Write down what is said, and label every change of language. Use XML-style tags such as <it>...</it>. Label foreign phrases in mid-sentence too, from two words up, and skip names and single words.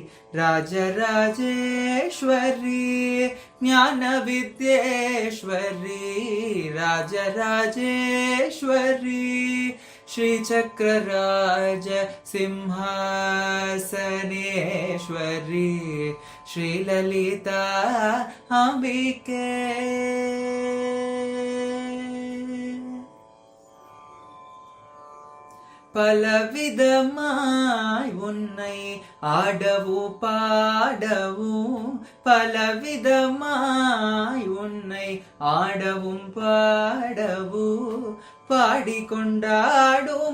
<sa>राजराजेश्वरी ज्ञान विद्येश्वरी राजराजेश्वरी श्रीचक्रराज सिंहासनेश्वरी श्रीललिता अंबिके</sa> <ta>பலவிதமாய் உன்னை ஆடவும் பாடவும் பலவிதமாய் உன்னை ஆடவும் பாடவும் பாடிக்கொண்டாடும்</ta>